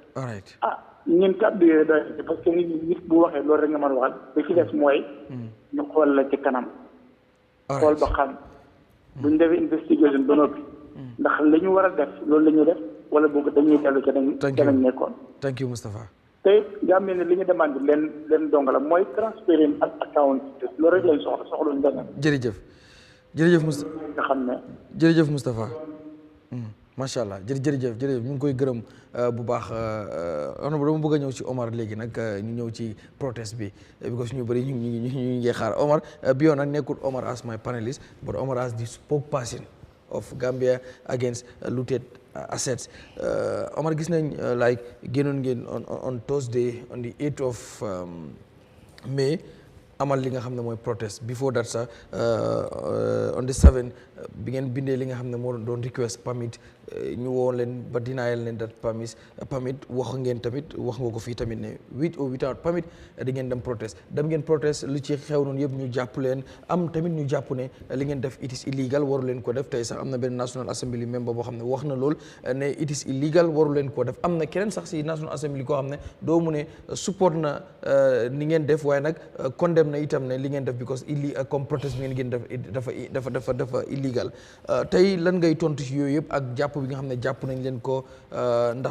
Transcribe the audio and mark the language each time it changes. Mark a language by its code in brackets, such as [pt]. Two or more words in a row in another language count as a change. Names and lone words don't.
[wo] ñun kàddu yooyu doy parce que nit bu waxee loolu rek nga mën a waxal li ci des mooy ñu xool la ci kanam xool ba xam buñ defee investigation ba noppi ndax li ñu war a def loolu la ñuy def wala boog dañuy dellu ca dañ nekkoon. [en] Thank you Moustapha. [wo] te Gambie ne li ñu demande leen dongala mooy transparent ak accountability loolu rek lañ soxla ñu demee. jërëjëf Moustapha nga xam ne. jërëjëf Moustapha. macha allah jërëjëf ñu ngi koy gërëm bu baax honorable dama bëgg a ñëw ci Omar léegi nag ñu ñëw ci protest bi because ñu bëri ñu ngi xaar Omar bi yoon nag nekkul Omar [en] as my panelist but Omar as the spokesperson of Gambia against looted assets. [wo] Omar gis nañ génnoon ngeen [en] on Thursday on the 8th of May [wo] amal li nga xam ne mooy protest [en] before that [wo] sax [en] on the [wo] 7 bi ngeen bindee li nga xam ne moo doon [en] request permit [wo] ñu woo leen ba denial leen [en] that permit [wo] wax ngeen tamit wax nga ko fii tamit ne [en] with or without permit [wo] di ngeen dem protest lu ci xew noonu yëpp ñu jàpp leen am tamit ñu jàpp ne li ngeen def [en] it is illegal [wo] waru leen ko def tey sax am na benn National Assembly member boo xam ne wax na lool ne [en] it is illegal [wo] waru leen ko def am na keneen sax si National Assembly koo xam ne doo mu ne support na ni ngeen def waaye nag condemn na itam ne li ngeen def because comme protest bi ngeen def dafa illegal tey lan ngay tontu ci yooyu yëpp ak jàpp bi nga xam ne jàpp nañ leen ko ndax